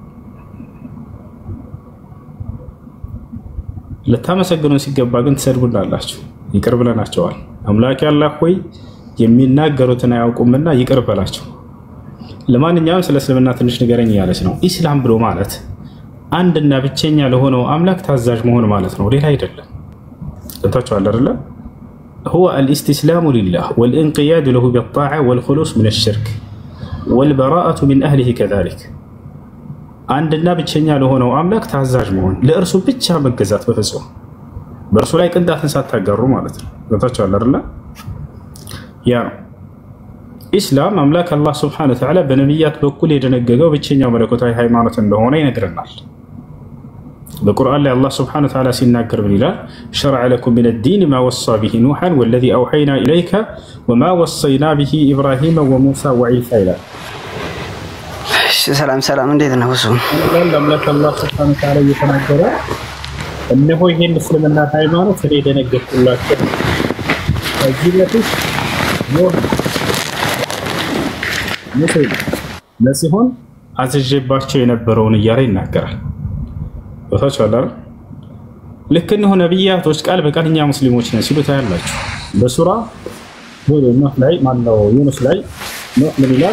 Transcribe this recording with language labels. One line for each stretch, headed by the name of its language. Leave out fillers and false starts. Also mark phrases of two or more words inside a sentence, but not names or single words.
Amharic: ልታመሰግኑን ሲገባ ግን ትሰድቡናላችሁ። ይቅር ብለናቸዋል። አምላክ ያላህ ሆይ የሚናገሩትን አያውቁምና ይቅር በላቸው። ለማንኛውም ስለ እስልምና ትንሽ ንገረኝ ያለች ነው። ኢስላም ብሎ ማለት አንድና ብቸኛ ለሆነው አምላክ ታዛዥ መሆን ማለት ነው፣ ሌላ አይደለም። እንታችኋል አይደለ?
Arabic: هو الاستسلام لله والانقياد له بالطاعة والخلوص من الشرك والبراءة من أهله كذلك
Amharic: አንድና ብቸኛ ለሆነው አምላክ ታዛዥ መሆን፣ ለእርሱ ብቻ መገዛት በፍጹም በእርሱ ላይ ቅንጣትን ሳታጋሩ ማለት ነው። እንታችኋል አይደለ? ያ ኢስላም አምላክ አላህ
Arabic: سبحانه وتعالى
Amharic: በነብያት በኩል የደነገገው ብቸኛው መለኮታዊ ሃይማኖት እንደሆነ ይነግረናል። በቁርአን ላይ አላህ
Arabic: سبحانه وتعالى
Amharic: ሲናገር ምን ይላል?
Arabic: شرع لكم من الدين ما وصى به نوحا والذي أوحينا إليك وما وصينا به إبراهيم وموسى وعيسى إلى
Amharic: ሰላም እንዴት ነው? እሱ አምላክ አላህ
Arabic: سبحانه وتعالى
Amharic: እየተናገረ እነሆ ይሄን እስልምና ሃይማኖት እኔ ደነገግኩላችሁ ከዚህ በፊት ለሲሆን አዘጀባቸው የነበረውን እያለ ይናገራል። ወታቻላ ልክ ነው ነብያቶች ቃል በቃል እኛ ሙስሊሞች ነን ሲሉ ታያላችሁ። በሱራ ኑህ ላይ ማነው ዩኑስ ላይ ኑህ ምን ይላል?